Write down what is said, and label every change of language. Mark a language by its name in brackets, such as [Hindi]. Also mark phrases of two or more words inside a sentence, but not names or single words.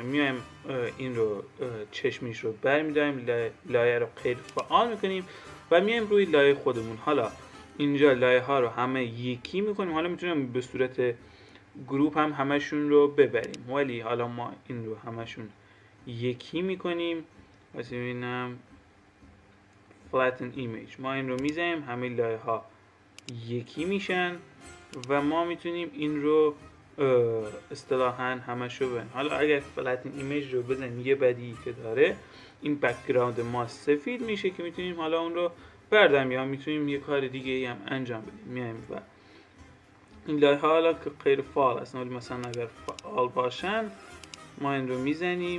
[Persian] میایم این رو چشمیش رو برمی‌داریم، لایه رو غیر فعال میکنیم و میایم روی لایه خودمون. حالا اینجا لایه ها رو همه یکی میکنیم. حالا میتونیم به صورت گروپ هم همشون رو ببریم ولی حالا ما این رو همشون یکی میکنیم. واسه ببینم [English] flatten image [Persian] ما این رو میزنیم همه لایه ها یکی میشن و ما میتونیم این رو اصطلاحاً همشو ببینیم. حالا اگر [English] flatten image [Persian] رو بزنیم یه بدیهی که داره این بک‌گراند ما سفید میشه که میتونیم حالا اون رو برداریم یا میتونیم یه کار دیگه هم انجام بدیم. میایم و این لایه ها حالا که غیر فعال هستن ولی مثلا اگر فعال باشن ما این رو میزنیم.